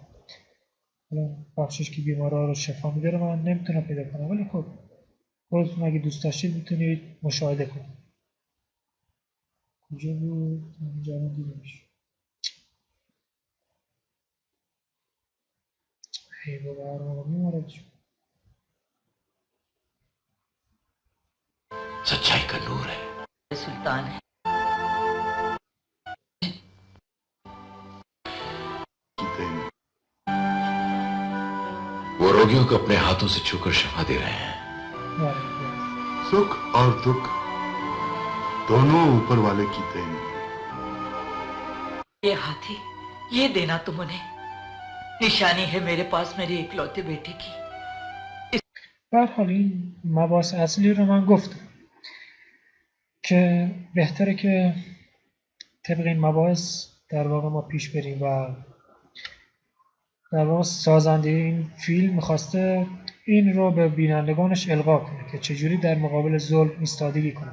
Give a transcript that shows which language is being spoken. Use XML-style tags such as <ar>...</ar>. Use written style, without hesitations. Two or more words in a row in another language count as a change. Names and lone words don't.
<fa>حالا بخشش که بیماران رو شفا میده رو من نمیتونم پیدا کنم، ولی خب خودتون اگه دوست داشتید میتونید مشاهده کنید. کجا بود؟ اینجا رو دیدمش. ای بابا برنامه میمارد شد.</fa> <hi>सच्चाई का नूर है। सुल्तान है। वो रोगियों को अपने हाथों से छूकर शफा दे रहे हैं। सुख और दुख दोनों ऊपर वाले की देन। ये हाथी, ये देना तुम उन्हें, निशानी है मेरे पास मेरे इकलौते बेटे की।</hi> <fa>به هر حال این مباحث اصلی رو من گفتم که بهتره که طبق این مباحث در واقع ما پیش بریم و در واقع سازنده این فیلم میخواسته این رو به بینندگانش القا کنه که چجوری در مقابل ظلم ایستادگی کنه.</fa>